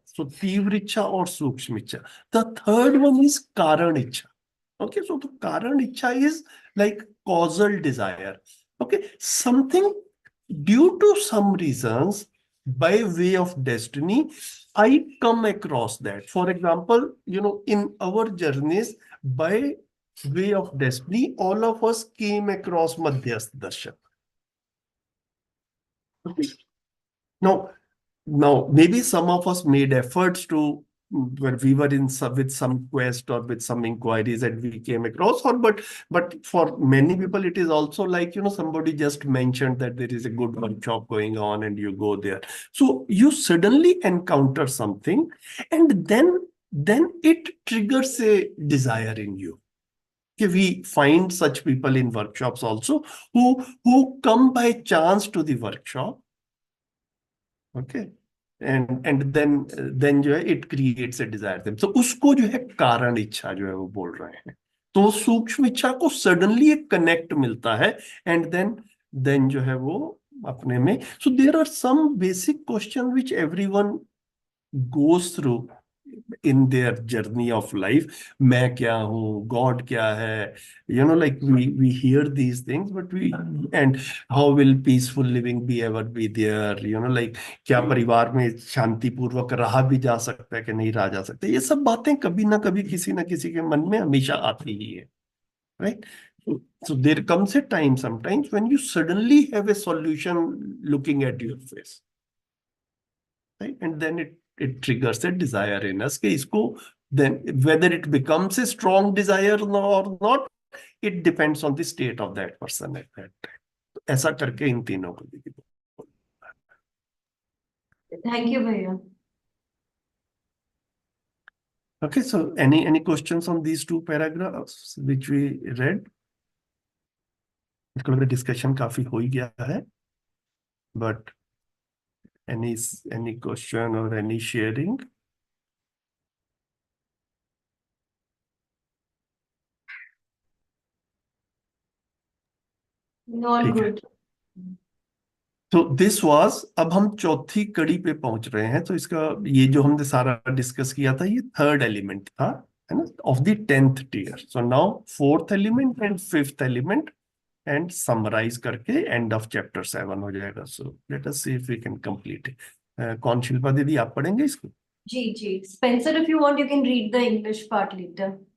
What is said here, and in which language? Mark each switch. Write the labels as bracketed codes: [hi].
[en] So तीव्र इच्छा और सूक्ष्म इच्छा. The third one is कारण इच्छा. Okay, so the कारण इच्छा is like causal desire. Okay, something due to some reasons, by way of destiny, I come across that. For example, in our journeys, by way of destiny, all of us came across Madhyasth Darshan. Okay. Now, maybe some of us made efforts to, when we were with some quest or with some inquiries that we came across, but for many people it is also like somebody just mentioned that there is a good workshop going on and you go there. So you suddenly encounter something, and then it triggers a desire in you. Okay, we find such people in workshops also who come by chance to the workshop. Okay, and then जो है it creates a desire them. [hi] So उसको जो है कारण इच्छा जो है वो बोल रहे हैं. तो सूक्ष्म इच्छा को suddenly एक connect मिलता है, and then जो है वो अपने में. [en] So there are some basic questions which everyone goes through in their journey of life. [hi] मैं क्या हूँ, God क्या है, [en] like we hear these things, but and how will peaceful living be ever be there, [hi] like क्या परिवार में शांतिपूर्वक रहा भी जा सकता है कि नहीं रहा जा सकता. ये सब बातें कभी ना कभी किसी ना किसी के मन में हमेशा आती ही है, right? [en] So there comes a time sometimes when you suddenly have a solution looking at your face, right? And then it triggers a desire in us [hi] कि इसको, [en] then whether it becomes a strong desire or not, it depends on the state of that person at that time. [hi] ऐसा करके इन तीनों को देखिए. [en] Thank you, Bhaiya. Okay, so any questions on these two paragraphs which we read? [hi] इसको लग रहा है discussion काफी हो ही गया है, [en] but any question or any sharing? All [hi] ठीक है. [en] good. [hi] तो [en] this was, [hi] अब हम चौथी कड़ी पे पहुंच रहे हैं. तो इसका ये जो हमने सारा डिस्कस किया था, ये थर्ड एलिमेंट था, है ना, [en] Of the 10th tier. So now fourth element and fifth element, and summarize करके end of chapter 7 हो जाएगा. So let us see if we can complete it. [hi] कौन, शिल्पा दीदी आप पढ़ेंगे इसको? Ji. [en] Spencer, if you want, you can read the English part later.